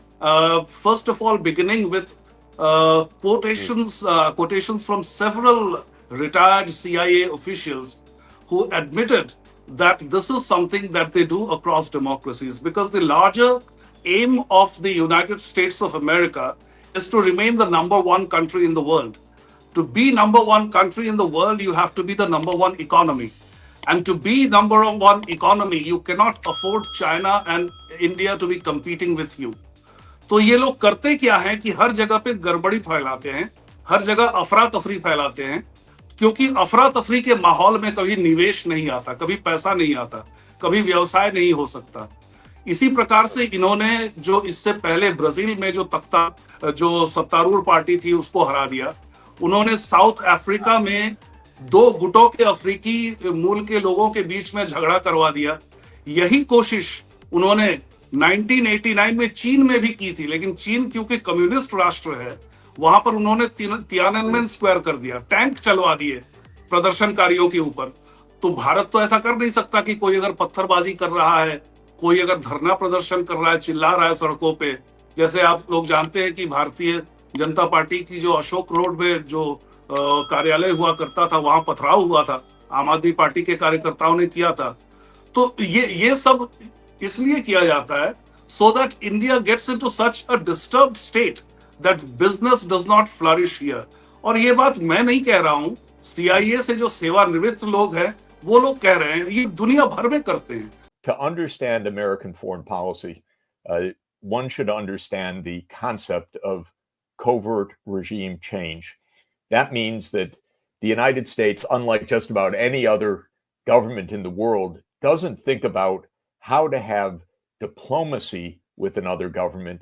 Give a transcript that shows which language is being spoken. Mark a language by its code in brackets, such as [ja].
[en] First of all, beginning with quotations from several retired CIA officials who admitted that this is something that they do across democracies, because the larger aim of the United States of America is to remain the number one country in the world. To be number one country in the world, you have to be the number one economy. And to be number one economy, you cannot afford China and India to be competing with you. [hi] तो ये लोग करते क्या हैं कि हर जगह पे गड़बड़ी फैलाते हैं, हर जगह अफरा तफरी फैलाते हैं, क्योंकि अफरा तफरी के माहौल में कभी निवेश नहीं आता, कभी पैसा नहीं आता, कभी व्यवसाय नहीं हो सकता। इसी प्रकार से इन्होंने जो इससे पहले ब्राजील में जो सत्तारूढ़ पार्टी थी उसको हरा दिया, उन्होंने साउथ अफ्रीका में दो गुटों के अफ्रीकी मूल के लोगों के बीच में झगड़ा करवा दिया। यही कोशिश उन्होंने 1989 में चीन में भी की थी, लेकिन चीन क्योंकि कम्युनिस्ट राष्ट्र है, वहां पर उन्होंने तियाननमेन स्क्वायर कर दिया, टैंक चलवा दिए प्रदर्शनकारियों के ऊपर। तो भारत तो ऐसा कर नहीं सकता कि कोई अगर पत्थरबाजी कर रहा है, कोई अगर धरना प्रदर्शन कर रहा है, चिल्ला रहा है सड़कों पे, जैसे आप लोग जानते हैं कि भारतीय जनता पार्टी की जो अशोक रोड में जो कार्यालय हुआ करता था, वहां पथराव हुआ था, आम आदमी पार्टी के कार्यकर्ताओं ने किया था। तो ये सब इसलिए किया जाता है [en] so that India gets into such a disturbed state that business does not flourish here. [hi] और ये बात मैं नहीं कह रहा हूं, CIA से जो सेवानिवृत्त लोग हैं वो लोग कह रहे हैं, ये दुनिया भर में करते हैं। [en] To understand American foreign policy, one should understand the concept of covert regime change. That means that the United States, unlike just about any other government in the world, doesn't think about how to have diplomacy with another government.